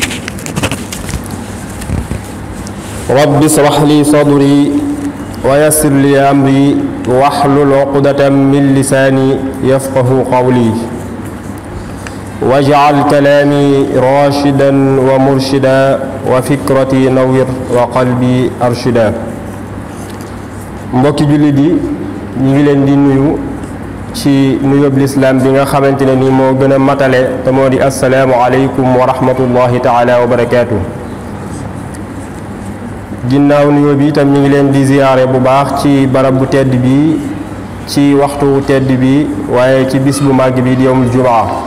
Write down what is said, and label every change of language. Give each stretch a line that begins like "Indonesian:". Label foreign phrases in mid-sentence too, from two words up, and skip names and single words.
Arabic: رب اشرح لي صدري ويسر لي أمري واحلل عقدة من لساني يفقه قولي واجعل كلامي راشدا ومرشدا وفكرتي نوّر وقلبي أرشدا.
Wolof: mbokki jullit yi ñu ngi leen di nuyu ci nuyoob lislaam bi nga xamante ne ni moo gën a matale te moo di
Arabic: السلام عليكم ورحمة الله تعالى وبركاته.
Wolof: ginnaaw nuyoo bi itam ñu ngi leen di ziyaare bu baax ci barab bu tedd bi ci waxtu tedd bi waaye ci bis bu màgg bi di
Arabic: يوم الجمعة.